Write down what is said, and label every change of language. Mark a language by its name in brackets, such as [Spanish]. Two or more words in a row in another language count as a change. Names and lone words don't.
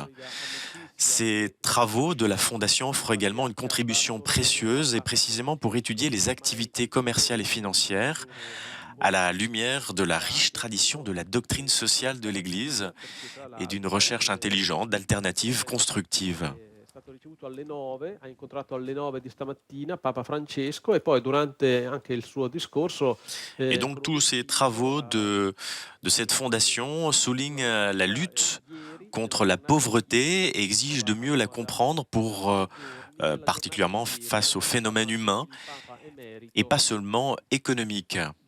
[French] Ces travaux de la Fondation offrent également une contribution précieuse et précisément pour étudier les activités commerciales et financières à la lumière de la riche tradition de la doctrine sociale de l'Église et d'une recherche intelligente d'alternatives constructives. [Italian] Ha incontrato alle 9 di stamattina Papa Francesco e poi durante anche il suo discorso. [French] Et donc tous ces travaux de cette fondation soulignent la lutte contre la pauvreté et exigent de mieux la comprendre pour particulièrement face aux phénomènes humains et pas seulement économiques.